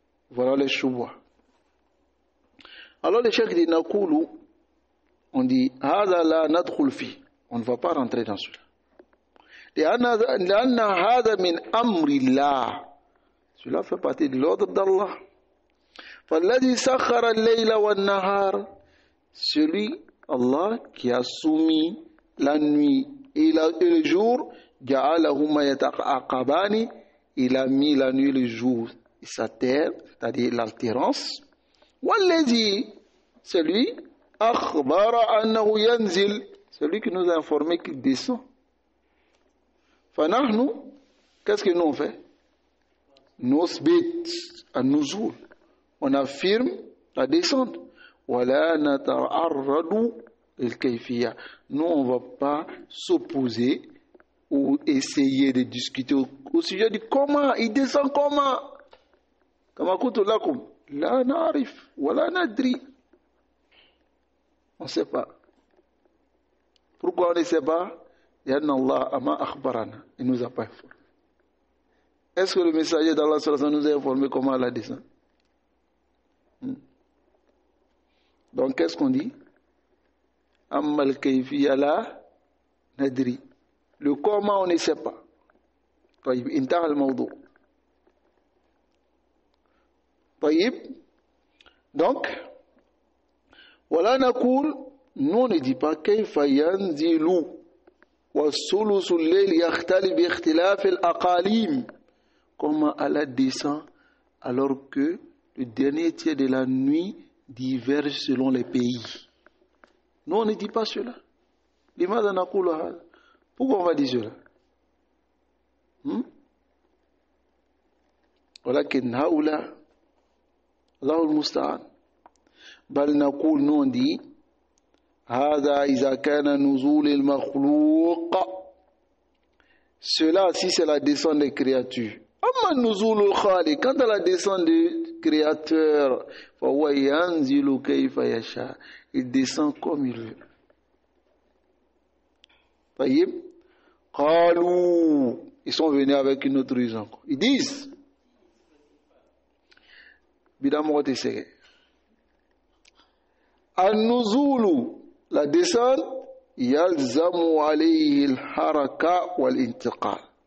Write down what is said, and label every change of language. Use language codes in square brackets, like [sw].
[fr] Voilà les choix. Alors le cheikh dit Nakulu, on dit Hada la nadkhul fi. On ne va pas rentrer dans cela. [ar] لأن هذا من أمر الله. [fr] Cela fait partie de l'ordre d'Allah. [ar] فالذي سخر الليل والنهار. [fr] Celui, Allah, qui a soumis la nuit et le jour, جعلهما يتعاقبان. Il a mis la nuit et le jour et sa terre, c'est-à-dire l'altérance. [ar] والذي, celui, أخبر أنه ينزل. [fr] Celui qui nous a informé qu'il descend. فنحن, qu'est-ce que nous on fait? نثبت النزول. On affirme la descente. [ar] ولا نتعرض للكيفية. [fr] Nous on ne va pas s'opposer ou essayer de discuter au sujet de comment il descend, comment. [ar] كما قلت لكم لا نعرف ولا ندري. [fr] On ne sait pas. Pourquoi on ne sait pas? لأن الله ما أخبرنا. Il ne nous a pas informé. Est-ce que le messager d'Allah nous a informé comment elle descend? Donc qu'est-ce qu'on dit? أما الكيفية لا ندري. Le comment on ne sait pas. [ar] طيب انتهى الموضوع. طيب donc ولا نقول, nous on ne dit pas كيف ينزل والثلث الليل يختلف باختلاف الأقاليم. [fr] Comment Allah descend alors que le dernier tiers de la nuit diverge selon les pays. Nous on ne dit pas cela. لماذا نقول هذا? Pourquoi on va dire cela? [ar] ولكن هؤلاء الله المستعان. بل نقول, nous on dit هذا إذا كان نزول المخلوق. [fr] Cela si c'est la descente des créatures. [ar] أما نزول الخالق, quant à la descente du créateur, فهو ينزل كيف يشاء. [fr] Il descend comme il veut. طيب قالوا, ils sont venus avec une autre raison. [ar] Ils disent بدموت سيء النزول, la descente, يلزم عليه الحركة والانتقال.